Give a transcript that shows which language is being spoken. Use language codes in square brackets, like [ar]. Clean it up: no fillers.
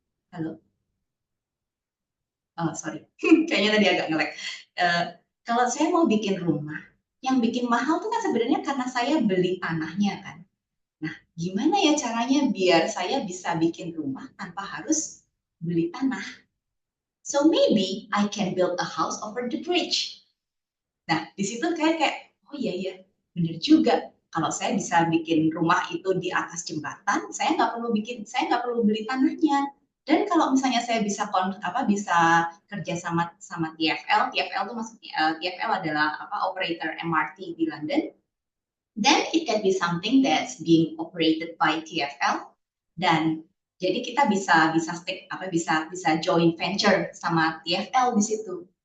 [id] Halo, oh sorry, kayaknya tadi agak nge-lag. Eh, Kalau saya mau bikin rumah, yang bikin mahal tuh kan sebenarnya karena saya beli tanahnya kan. Nah, gimana ya caranya biar saya bisa bikin rumah tanpa harus beli tanah? [en] So maybe I can build a house over the bridge. [id] Nah, di situ kayak, oh iya iya, bener juga. Kalau saya bisa bikin rumah itu di atas jembatan, saya nggak perlu beli tanahnya. Dan kalau misalnya saya bisa kerja sama TfL, TfL itu maksudnya TfL adalah operator MRT di London. [en] Then it can be something that's being operated by TfL, [id] dan jadi kita bisa joint venture sama TfL di situ.